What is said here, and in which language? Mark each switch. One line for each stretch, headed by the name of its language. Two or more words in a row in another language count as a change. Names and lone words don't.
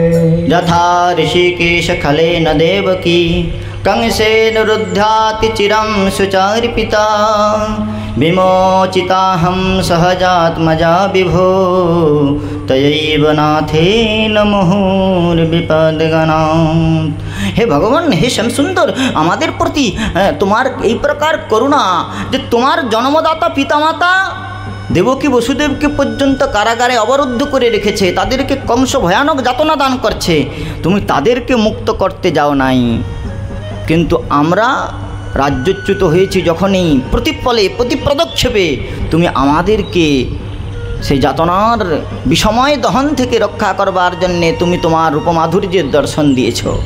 Sanskrit: यथा ऋषिकेश खलेन देवकी कंसेन रुद्ध्याति चिरं सुचार्पिता। विमोचिताहं सहजात्मजा विभो तयैव नाथेन मुहुर्विपद्गणात्। हे भगवान, हे श्याम सुंदर,
Bangla: আমাদের প্রতি তোমার এই প্রকার করুণা যে তোমার জন্মদাতা পিতামাতা দেবকী বসুদেবকে পর্যন্ত কারাগারে অবরুদ্ধ করে রেখেছে, তাদেরকে কংস ভয়ানক যাতনা দান করছে, তুমি তাদেরকে মুক্ত করতে যাও নাই। কিন্তু আমরা রাজ্যচ্যুত হয়েছি যখনই, প্রতিপলে প্রতি পদক্ষেপে তুমি আমাদেরকে সেই যাতনার বিষময় দহন থেকে রক্ষা করবার জন্যে তুমি তোমার রূপমাধুর্যের দর্শন দিয়েছ।